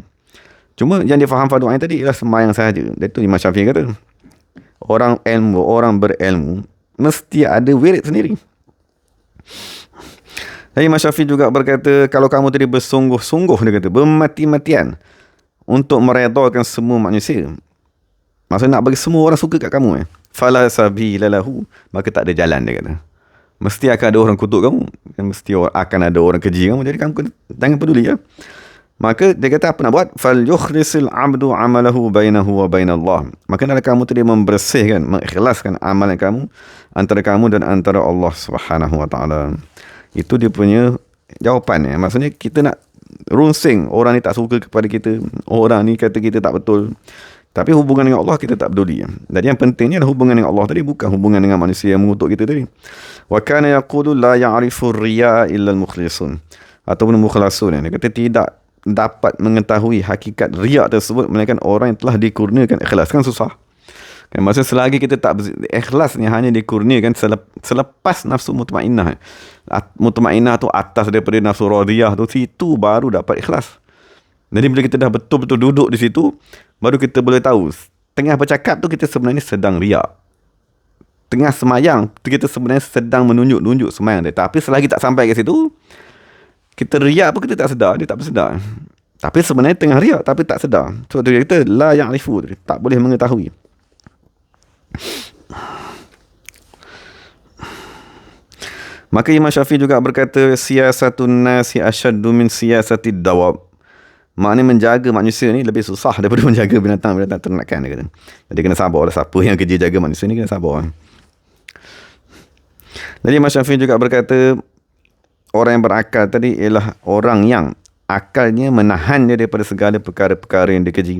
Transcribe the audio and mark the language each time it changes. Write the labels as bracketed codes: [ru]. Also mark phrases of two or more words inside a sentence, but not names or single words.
[ms] Cuma yang dia faham fardu ain tadi ialah sembahyang sahaja. Itu Imam Syafi'i kata, orang berilmu mesti ada wirid sendiri. Dan Imam Syafi'i juga berkata, kalau kamu tadi bersungguh-sungguh, dia kata, bermati-matian untuk meredakan semua manusia, maksudnya nak bagi semua orang suka kat kamu, [ar] فلا سبيل له, [ms] maka tak ada jalan, dia kata. Mesti akan ada orang kutuk kamu, mesti akan ada orang keji kamu, jadi kamu jangan peduli ya. Maka dia kata apa nak buat? [ar] فليخلص العبد عمله بينه وبين الله. [ms] Maka hendaklah kamu tadi membersihkan, mengikhlaskan amalan kamu antara kamu dan antara Allah [ar] سبحانه وتعالى. [ms] Itu dia punya jawapan ya. Maksudnya kita nak runsing orang ni tak suka kepada kita, orang ni kata kita tak betul, tapi hubungan dengan Allah kita tak peduli. Jadi yang pentingnya adalah hubungan dengan Allah tadi, bukan hubungan dengan manusia yang mengutuk kita tadi. [ar] وكان يقول لا يعرف الرياء إلا المخلصون, [ms] ataupun mukhlasun. Dia kata tidak dapat mengetahui hakikat riak tersebut melainkan orang yang telah dikurniakan ikhlas. Kan susah kan, maksudnya selagi kita tak ikhlas ni hanya dikurniakan selepas nafsu mutmainnah. Mutmainnah tu atas daripada nafsu radiyah tu, situ baru dapat ikhlas. Jadi bila kita dah betul-betul duduk di situ, baru kita boleh tahu tengah bercakap tu kita sebenarnya sedang riak, tengah semayang tu kita sebenarnya sedang menunjuk semayang dia. Tapi selagi tak sampai ke situ, kita riak pun kita tak sedar, dia tak bersedar. Tapi sebenarnya tengah riak tapi tak sedar. Sebab tu dia kata [ar] لا يعرف, [ms] tak boleh mengetahui. Maka Imam Syafi'i juga berkata, [ar] سياسة الناس أشد من سياسة الدواب. [ms] Maknanya menjaga manusia ni lebih susah daripada menjaga binatang-binatang ternakan, dia kata. Jadi kena sabar lah, siapa yang kerja jaga manusia ni kena sabar. Jadi Imam Syafi'i juga berkata, orang yang berakal tadi ialah orang yang akalnya menahan dia daripada segala perkara-perkara yang dikeji.